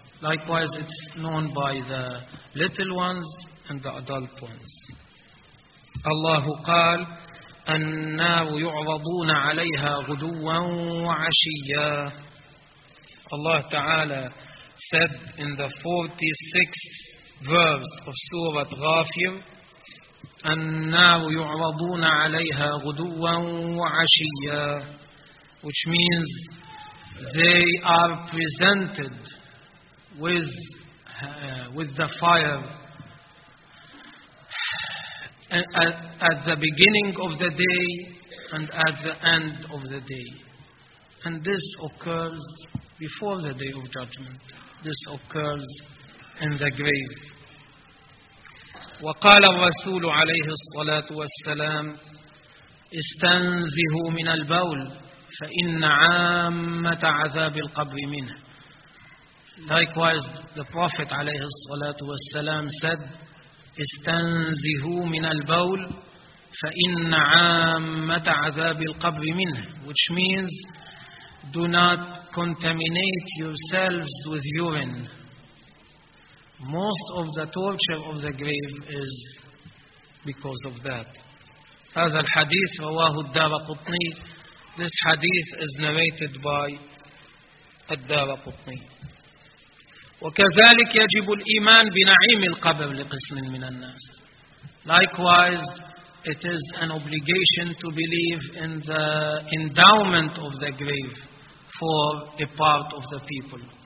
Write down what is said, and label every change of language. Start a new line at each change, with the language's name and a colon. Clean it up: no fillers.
English: Likewise, it's known by the little ones and the adult ones.
Arabic: الله قال النار يعرضون عليها غدوا وعشيا. الله تعالى
English: said in the 46th verse of سورة غافر
Arabic: النار يعرضون عليها غدوا وعشيا,
English: which means they are presented with the fire at the beginning of the day and at the end of the day. And this occurs before the day of judgment. This occurs in the grave.
Arabic: وقال الرسول عليه الصلاة والسلام استنزهوا من البول فإن عامة عذاب القبر منه.
English: Likewise, the Prophet
Arabic: عليه الصلاة والسلام
English: said
Arabic: استنزهوا من البول فإن عامة عذاب القبر منه,
English: which means do not contaminate yourselves with urine. Most of the torture of the grave is because of that.
Arabic: هذا الحديث رواه الدارقطني.
English: This hadith is narrated by الدارقطني.
Arabic: وكذلك يجب الإيمان بنعيم القبر لقسم من الناس.
English: Likewise, it is an obligation to believe in the endowment of the grave for a part of the people.